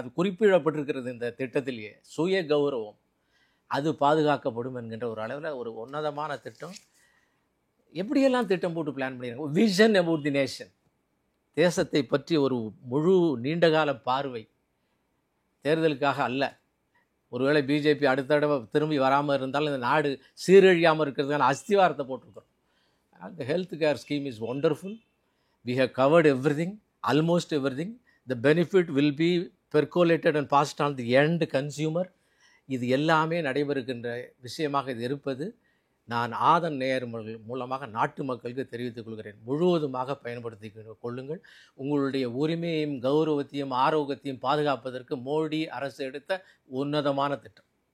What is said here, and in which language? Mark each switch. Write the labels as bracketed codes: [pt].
[ta] அது குறிப்பிடப்பட்டிருக்கிறது இந்த திட்டத்திலேயே, சுய கௌரவம் அது பாதுகாக்கப்படும் என்கின்ற ஒரு அளவில் ஒரு உன்னதமான திட்டம். எப்படியெல்லாம் திட்டம் போட்டு பிளான் பண்ணிடுறாங்க. [en] vision about the nation, [ta] தேசத்தை பற்றி ஒரு முழு நீண்டகால பார்வை, தேர்தலுக்காக அல்ல. ஒருவேளை பிஜேபி அடுத்த தடவை திரும்பி வராமல் இருந்தாலும் இந்த நாடு சீரழியாமல் இருக்கிறதுக்கான அஸ்திவாரத்தை போட்டிருக்கிறோம். [en] அந்த health care scheme is wonderful. We have covered everything, almost everything. The benefit will be percolated and passed on the end consumer. [ta] இது எல்லாமே நடைபெறுகின்ற விஷயமாக இது இருப்பது நான் ஆதன் நேயர் மூலமாக நாட்டு மக்களுக்கு தெரிவித்துக் கொள்கிறேன். முழுவதுமாக பயன்படுத்தி கொள்ளுங்கள். உங்களுடைய உரிமையையும் கௌரவத்தையும் ஆரோக்கியத்தையும் பாதுகாப்பதற்கு மோடி அரசு எடுத்த உன்னதமான திட்டம்.